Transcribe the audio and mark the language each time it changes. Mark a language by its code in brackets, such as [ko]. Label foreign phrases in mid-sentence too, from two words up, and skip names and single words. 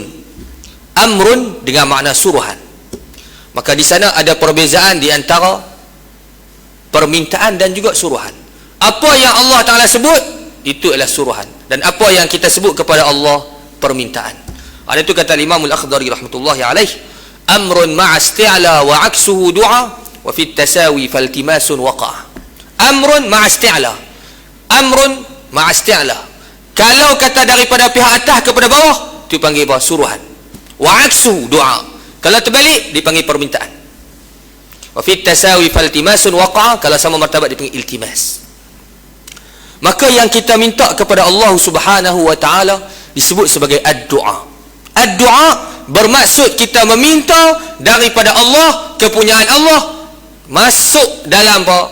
[ms] Amrun dengan makna suruhan. Maka di sana ada perbezaan di antara permintaan dan juga suruhan. Apa yang Allah Ta'ala sebut, itu adalah suruhan, dan apa yang kita sebut kepada Allah, permintaan. Ada itu kata Imam Al-Akhdari [ar] رحمة الله عليه, أمر مع استعلا وعكسه دعا وفي التساوي فالتماس وقع. أمر مع استعلا أمر مع استعلا, [ms] kalau kata daripada pihak atas kepada bawah, itu panggil apa? Suruhan. [ar] وعكسه دعا, [ms] kalau terbalik dipanggil permintaan. [ar] وفي التساوي فالتماس وقع, [ms] kalau sama martabat dipanggil iltimas. Maka yang kita minta kepada Allah [ar] سبحانه وتعالى [ms] disebut sebagai ad-du'a. Ad-du'a bermaksud kita meminta daripada Allah, kepunyaan Allah, masuk dalam apa?